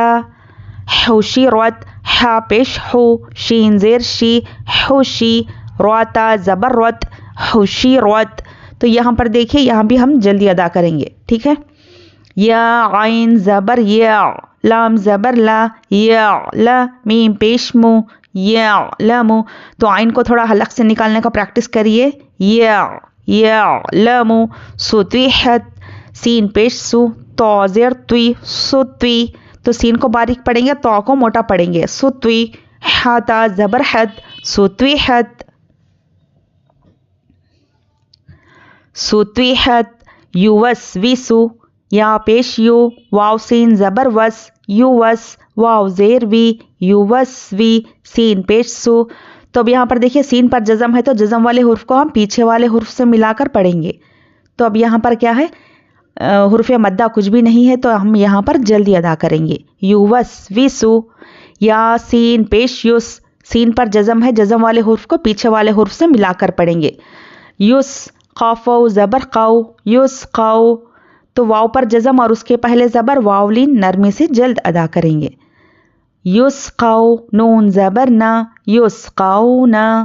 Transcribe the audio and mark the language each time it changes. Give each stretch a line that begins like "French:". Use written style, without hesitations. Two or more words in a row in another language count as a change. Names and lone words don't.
Urdu: حوشی روت ہا پیش ہو شین زیر شی حوشی روتا زبر روت حوشی روت. تو یہاں پر دیکھیے یہاں بھی ہم جلدی ادا کریں گے، ٹھیک ہے. یا عین زبر یا لام زبر لا یا لا میم پیش مو یا لامو. تو عین کو تھوڑا حلق سے نکالنے کا پریکٹس کریے. یا لامو. سطویحت سین پیش سو تو زیر توی سطوی. تو سین کو باریک پڑھیں گے، تو کو موٹا پڑھیں گے. سطوی. حتا زبر حت سطویحت سطویحت. یوس ویسو یا پیش یو واو سین زبر وس یو وس واو زیر وی یو وس وی سین پیش سو. تو اب یہاں پر دیکھیے سین پر جزم ہے تو جزم والے حرف کو ہم پیچھے والے حرف سے ملا کر پڑھیں گے. تو اب یہاں پر کیا ہے، حرف مدہ کچھ بھی نہیں ہے تو ہم یہاں پر جلدی ادا کریں گے. یو وس ویسو. یا سین پیش یوس سین پر جزم ہے، جزم والے حرف کو پیچھے والے حرف سے ملا کر پڑھیں گے. یوس قافو زبر قو یوس قو. تو واو پر جزم اور اس کے پہلے زبر واو لین نرمی سے جلد ادا کریں گے. یوس قو نون زبر نا یوس قو نا.